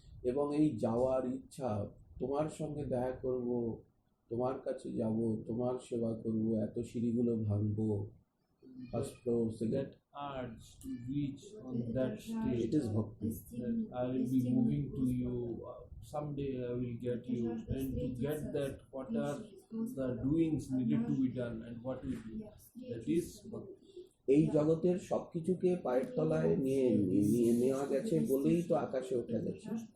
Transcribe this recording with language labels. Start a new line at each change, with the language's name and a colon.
Bangla: এবং এই যাওয়ার ইচ্ছা, তোমার সঙ্গে দেখা করব, তোমার কাছে যাব, তোমার সেবা করব, এত সিঁড়িগুলো ভাঙবো,
English: First floor, That urge to reach on that stage, it is bhakti. that I will be moving to you, someday I will get you, and to get that, what are the doings needed to be done and what we do, that is bhakti.
Bangla: এই জগতের সবকিছুকে পায়ের তলায় নিয়ে নেওয়া গেছে বলেই তো আকাশে ওঠা গেছে।